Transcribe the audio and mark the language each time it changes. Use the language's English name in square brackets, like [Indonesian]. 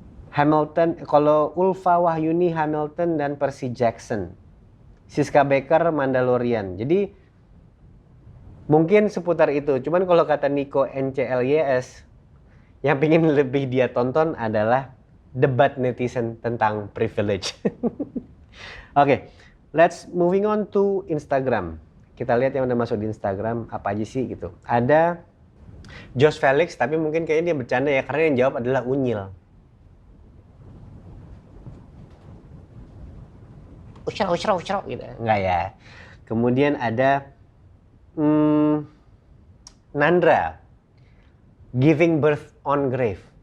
[Indonesian] Hamilton, kalau Ulfa Wahyuni, Hamilton, dan Percy Jackson. Siska Becker, Mandalorian. Jadi mungkin seputar itu. Cuman kalau kata Nico NCLYS, yang pengen lebih dia tonton adalah debat netizen tentang privilege. [English] Oke, let's moving on to Instagram. [Indonesian] Kita lihat yang udah masuk di Instagram apa aja sih gitu. Ada Josh Felix, tapi mungkin kayaknya dia bercanda ya, karena yang jawab adalah Unyil. Usra gitu. Enggak ya. Kemudian ada Nandra, Giving Birth on Grave.